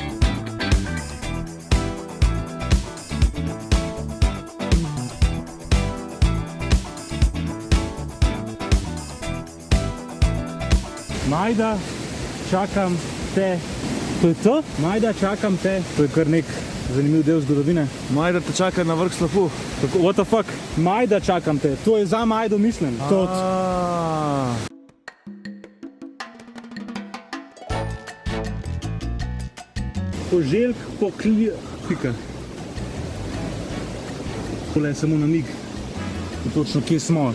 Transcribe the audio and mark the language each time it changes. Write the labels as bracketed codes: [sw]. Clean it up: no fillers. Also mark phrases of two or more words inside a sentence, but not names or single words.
[sl] Majda, čakam te. To je to? Majda, čakam te. To je kar nek zanimiv del zgodovine. Majda te čaka na vrh slapu. [en] What the fuck? [sl] Majda, čakam te. To je za Majdo mislim. Poželjk pika. Tole je samo namig. Točno kje smo.